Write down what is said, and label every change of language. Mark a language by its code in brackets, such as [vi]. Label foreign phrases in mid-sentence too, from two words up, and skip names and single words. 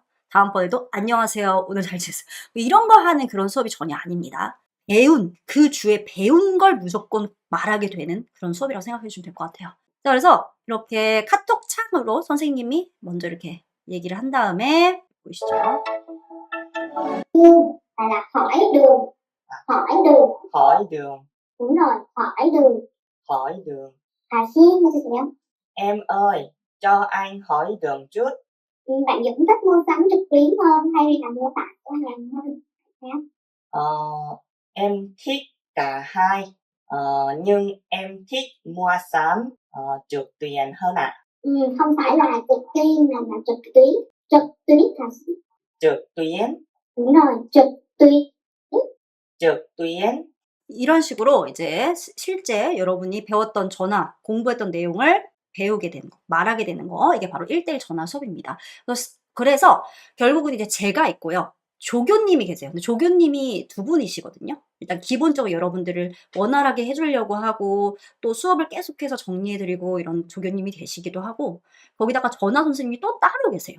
[ko] 다음번에도 안녕하세요, 오늘 잘 지냈어요? 이런 거 하는 그런 수업이 전혀 아닙니다. 그 주에 배운 걸 무조건 말하게 되는 그런 수업이라고 생각해 주시면 될 것 같아요. 자, 그래서 이렇게 카톡 창으로 선생님이 먼저 이렇게 얘기를 한 다음에 보이시죠? [vi] là hỏi đường. Hỏi đường. Hỏi đường, Đúng rồi, hỏi đường. hỏi đường. [ko] Xin 해주세요. [vi] Em ơi, cho anh hỏi đường chút. Bạn Dũng thích mua sắm trực tuyến hơn hay là mua tại cửa hàng hơn? Ờ, em thích cả hai, nhưng em thích mua sắm trực tuyến hơn ạ. Không phải là trực tuyến mà là trực tuyến. Trực tuyến là gì? trực tuyến, Đúng rồi, trực tuyến. trực tuyến. [ko] 이런 식으로 이제 실제 여러분이 배웠던 전화, 공부했던 내용을 배우게 되는 거, 말하게 되는 거, 이게 바로 1대1 전화 수업입니다. 그래서 결국은 이제 제가 있고요. 조교님이 계세요. 근데 조교님이 두 분이시거든요. 일단 기본적으로 여러분들을 원활하게 해주려고 하고 또 수업을 계속해서 정리해드리고 이런 조교님이 계시기도 하고, 거기다가 전화 선생님이 또 따로 계세요.